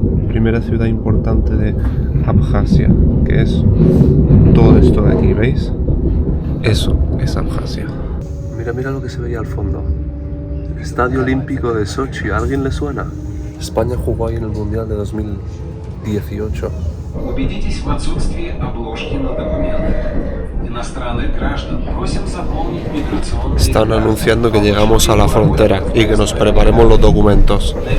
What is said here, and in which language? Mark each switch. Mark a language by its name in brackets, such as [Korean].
[Spanish] Primera ciudad importante de Abjasia, que es todo esto de aquí, ¿veis? Eso es Abjasia. Mira lo que se veía al fondo. Estadio Olímpico de Sochi, ¿a alguien le suena? España jugó ahí en el Mundial de 2018. [Russian] Убедитесь в отсутствии обложки на документы. Иностранных граждан просим заполнить миграционные. [Spanish] Están anunciando que llegamos a la frontera y que nos preparemos los documentos.